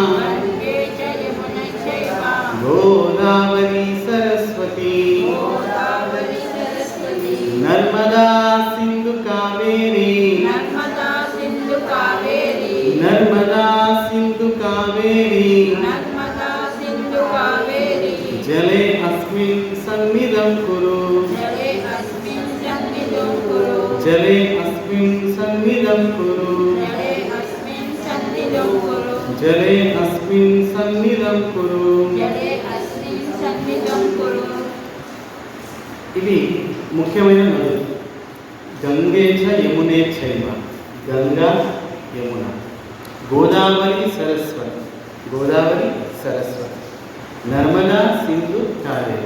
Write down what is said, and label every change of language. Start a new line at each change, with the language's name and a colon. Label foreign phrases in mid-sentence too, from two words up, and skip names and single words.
Sanskrit: गोदावरी सरस्वती नर्मदा सिंधु कावेरी नर्मदा सिंधु कावेरी जले अस्मिन् सन्निधं कुरु। जले अस्मिन् सन्निधं कुरु। जले अस्मिन् सन्निधं कुरु।
Telugu: ఇవి ముఖ్యమైన నదులు.
Sanskrit: గంగే చ యమునే చైవ గంగా యమున గోదావరి సరస్వతి గోదావరి సరస్వతి నర్మదా, సింధు, కావేరి.